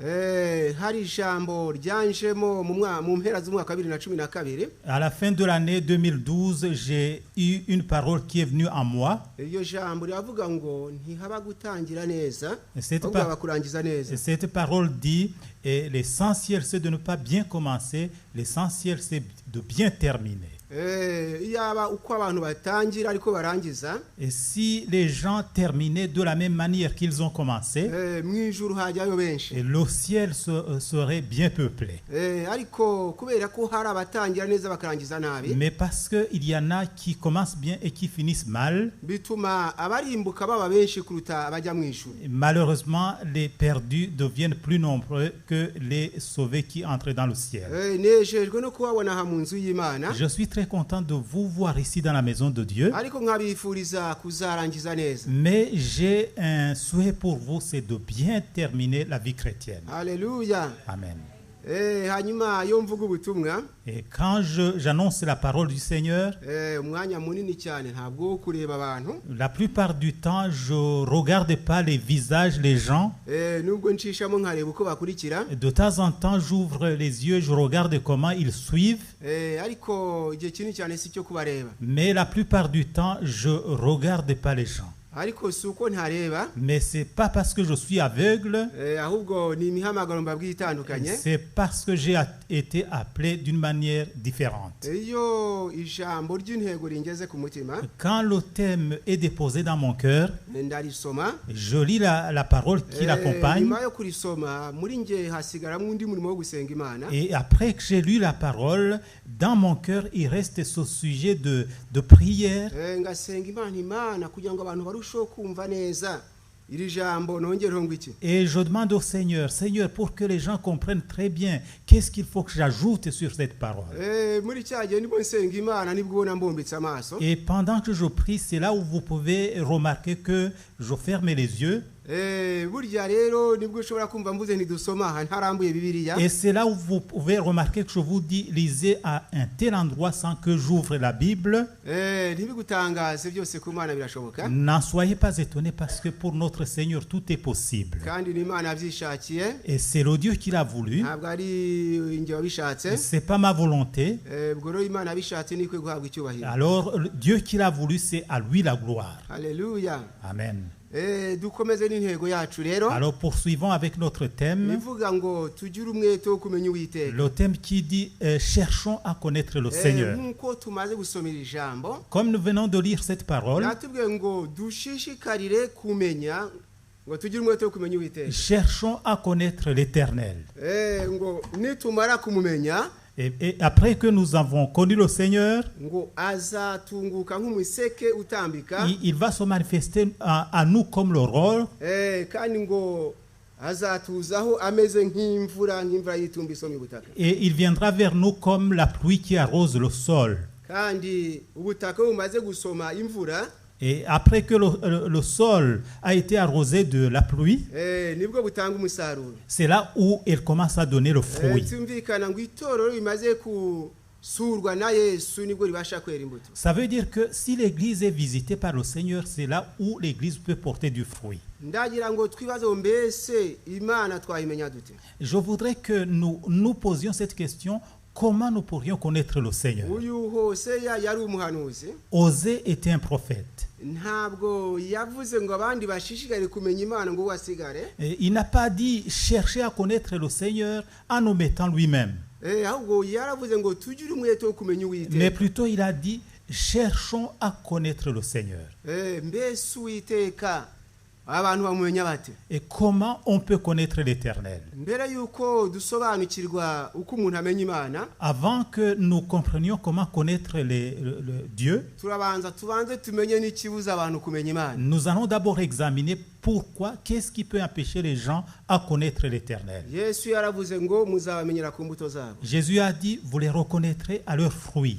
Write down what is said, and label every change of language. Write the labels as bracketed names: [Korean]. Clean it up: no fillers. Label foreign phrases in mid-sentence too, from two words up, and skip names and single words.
[French] À la fin de l'année 2012, j'ai eu une parole qui est venue à moi. Cette parole dit, l'essentiel c'est de ne pas bien commencer, l'essentiel c'est de bien terminer. [Kinyarwanda] Iyaba uko abantu batangira ariko barangiza, [French] Et si les gens terminaient de la même manière qu'ils ont commencé, [Kinyarwanda] mu ijuru hajyayo benshi. [French] et le ciel serait bien peuplé. [Kinyarwanda] Ariko kubera ko hari abatangira neza bakarangiza nabi, [French] Mais parce qu'il y en a qui commencent bien et qui finissent mal, [Kinyarwanda] bituma abarimbuka baba benshi kuruta abajya mu ijuru. [French] malheureusement, les perdus deviennent plus nombreux que les sauvés qui entrent dans le ciel. [Kinyarwanda] Nejejwe no kubabona aha mu nzu y'Imana, [French] Je suis très content de vous voir ici dans la maison de Dieu, [Kinyarwanda] ariko nkabifuriza kuzarangiza neza. [French] mais j'ai un souhait pour vous, c'est de bien terminer la vie chrétienne. [Kinyarwanda] Haleluya. [French] Amen. [Kinyarwanda] Hanyuma yo mvuga ubutumwa, [French] Et quand j'annonce la parole du Seigneur, [Kinyarwanda] umwanya munini cyane ntabwo wo kureba abantu, [French] la plupart du temps, je ne regarde pas les visages, les gens. [Kinyarwanda] nubwo nshishamo nkareba uko bakurikira, [French] De temps en temps, j'ouvre les yeux, je regarde comment ils suivent. [Kinyarwanda] ariko igihe kinini cyane si cyo kubareba. [French] Mais la plupart du temps, je ne regarde pas les gens. [Kinyarwanda] Ariko si uko ntareba, [French] Mais ce n'est pas parce que je suis aveugle, [Kinyarwanda] ahubwo ni imihamagaro mbabwiye itandukanye. [French] c'est parce que j'ai été appelé d'une manière différente. [Kinyarwanda] Iyo ijambo ry'intego ringeze ku mutima, [French] Quand le thème est déposé dans mon cœur, [Kinyarwanda] ndarisoma, [French] je lis la parole qui l'accompagne. [Kinyarwanda] nyuma yo kurisoma muri nge hasigaramo undi murimo wo gusenga Imana. [French] Et après que j'ai lu la parole, dans mon cœur, il reste ce sujet de prière. [Kinyarwanda] Ngasenga Imana kugira ngo abantu barusheho kumva neza iri jambo nongereho ngo iki. [French] Et je demande au Seigneur, Seigneur, pour que les gens comprennent très bien, qu'est-ce qu'il faut que j'ajoute sur cette parole. [Kinyarwanda] Muri cya gihe ndimo nsenga Imana nibwo ubona mbombitse amaso. [French] Et pendant que je prie, c'est là où vous pouvez remarquer que je ferme les yeux. [Kinyarwanda] Burya rero nibwo ushobora kumva mvuze ntidusoma ntarambuye Bibiliya. [French] Et c'est là où vous pouvez remarquer que je vous dis, lisez à un tel endroit sans que j'ouvre la Bible. [Kinyarwanda] Ntibigutangaze byose ku Mana birashoboka. [French] N'en soyez pas étonnés parce que pour notre Seigneur, tout est possible. [Kinyarwanda] Kandi n'Imana yabyishakiye. [French] Et c'est le Dieu qui l'a voulu. [Kinyarwanda] Ntabwo ari inge wabishatse. [French] C'est pas ma volonté. [Kinyarwanda] Ubwo rero Imana yabishatse nikwe guhabwa icyubahiro. [French] Alors, Dieu qui l'a voulu, c'est à lui la gloire. [Kinyarwanda] Haleluya. [French] Amen. [Kinyarwanda] Dukomeze n'intego yacu rero. [French] Alors, poursuivons avec notre thème. [Kinyarwanda] Bivuga ngo tugire umwete wo kumenya Uwiteka. [French] Le thème qui dit cherchons à connaître le Seigneur. [Kinyarwanda] Nkuko tumaze gusomera ijambo, [French] Comme nous venons de lire cette parole, [Kinyarwanda] natubwiye ngo dushishikarire kumenya, ngo tugire umwete wo kumenya Uwiteka. [French] cherchons à connaître l'Éternel. [Kinyarwanda] Ngo nitumara kumumenya, [French] Et après que nous avons connu le Seigneur, [Kinyarwanda] ngo azatunguka nk'umuseke utambika, [French] il va se manifester à nous comme l'aurore. [Kinyarwanda] kandi ngo azatuzaho ameze nk'imvura yitumba isoma ubutaka. [French] Et il viendra vers nous comme la pluie qui arrose le sol. [Kinyarwanda] Kandi ubutaka bumaze gusoma imvura, [French] Et après que le sol a été arrosé de la pluie, [Kinyarwanda] nibwo butanga umusaruro. [French] c'est là où elle commence à donner le fruit. [Kinyarwanda] Tumvikana ngo itorero rimaze kusurwa na Yesu nibwo ribasha kwera imbuto. [French] Ça veut dire que si l'église est visitée par le Seigneur, c'est là où l'église peut porter du fruit. [Kinyarwanda] Ndagira ngo twibaze mbese Imana twayimenya dute. [French] Je voudrais que nous posions cette question. Comment nous pourrions connaître le Seigneur? [Kinyarwanda] Uyu Hoseya yari umuhanuzi. [French] Osée était un prophète. [Kinyarwanda] Ntabwo yavuze ngo abandi bashishikare kumenya Imana ngo wasigare. [French] Il n'a pas dit chercher à connaître le Seigneur en omettant lui-même. [Kinyarwanda] Ahubwo yaravuze ngo tugire umwete wo kumenya Uwiteka. [French] Mais plutôt il a dit cherchons à connaître le Seigneur. [Kinyarwanda] Mbese Uwiteka abantu bamumenya bate? [French] Et comment on peut connaître l'Éternel? [Kinyarwanda] Mbere yuko dusobanukirwa uko umuntu amenya Imana, [French] Avant que nous comprenions comment connaître le Dieu, [Kinyarwanda] tubanze tumenye n'ikibuza abantu kumenya Imana. [French] nous allons d'abord examiner pourquoi, qu'est-ce qui peut empêcher les gens à connaître l'Éternel. [Kinyarwanda] Yesu yaravuze ngo muzabamenyera ku mbuto zabo. [French] Jésus a dit, vous les reconnaîtrez à leurs fruits.